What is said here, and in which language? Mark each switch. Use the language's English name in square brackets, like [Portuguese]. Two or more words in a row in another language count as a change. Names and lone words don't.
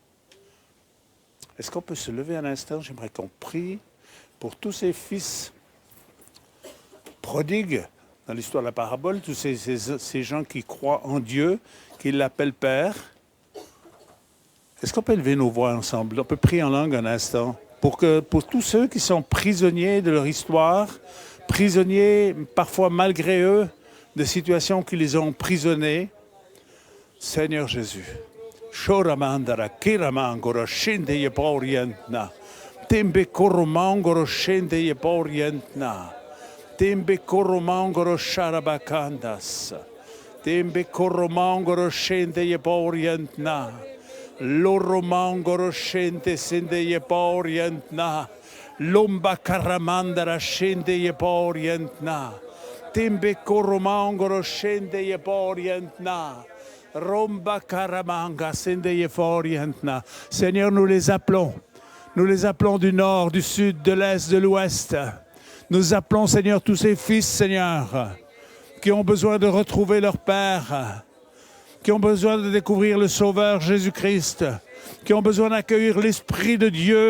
[French] Est-ce qu'on peut se lever un instant? J'aimerais qu'on prie pour tous ces fils prodigues dans l'histoire de la parabole, tous ces gens qui croient en Dieu, qui l'appellent Père. Est-ce qu'on peut élever nos voix ensemble? On peut prier en langue un instant pour tous ceux qui sont prisonniers de leur histoire, prisonniers parfois malgré eux de situations qui les ont emprisonnés. Seigneur Jésus, Shoramandara, Kiramangoro, Shinde Yeporientna, Tembe Koromangoro, Shinde Yeporientna, Tembe Koromangoro, Sharabakandas, Tembe Koromangoro, Shinde Yeporientna, Loromangoro, Shinde Sinde Yeporientna, Lomba Karamandara, Shinde Yeporientna, Tembe Koromangoro, Shinde Yeporientna, Romba Karamanga, Sende Yeforientna. Seigneur, nous les appelons. Nous les appelons du nord, du sud, de l'est, de l'ouest. Nous appelons, Seigneur, tous ces fils, Seigneur, qui ont besoin de retrouver leur Père, qui ont besoin de découvrir le Sauveur Jésus-Christ, qui ont besoin d'accueillir l'Esprit de Dieu.